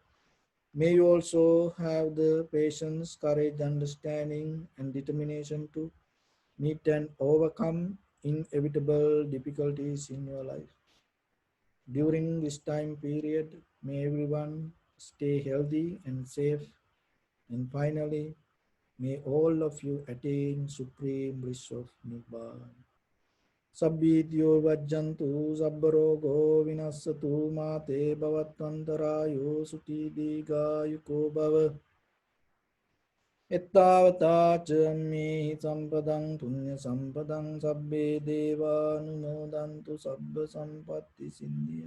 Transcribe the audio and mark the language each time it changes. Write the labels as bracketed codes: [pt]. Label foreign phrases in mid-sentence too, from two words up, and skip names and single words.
[en] May you also have the patience, courage, understanding and determination to meet and overcome inevitable difficulties in your life. During this time period, may everyone stay healthy and safe. And finally, may all of you attain supreme bliss of Nibbana. [pi] Sabbidyo vajjantu sabbarogo vinassatu mate bhavatvantarayo suti digayuko bhava. Ettavata cammehi sampadang punya sampadang sabbe deva anumodantu sabba sampatti siddhya.